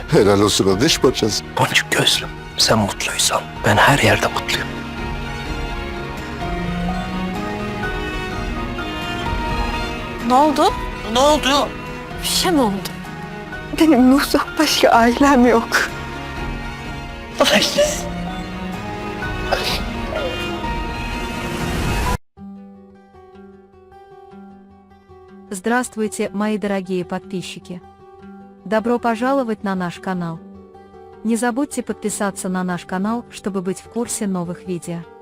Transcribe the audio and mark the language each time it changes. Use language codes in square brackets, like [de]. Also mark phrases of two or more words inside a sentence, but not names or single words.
[tr] Helal olsun o diş parçası. Boncuk gözlüm, sen mutluysan ben her yerde mutluyum. Ne oldu? Ne oldu? Bir şey mi oldu? Benim Nuh'dan başka ailem yok. [ru] Здравствуйте, мои дорогие подписчики! Добро пожаловать на наш канал! Не забудьте подписаться на наш канал, чтобы быть в курсе новых видео.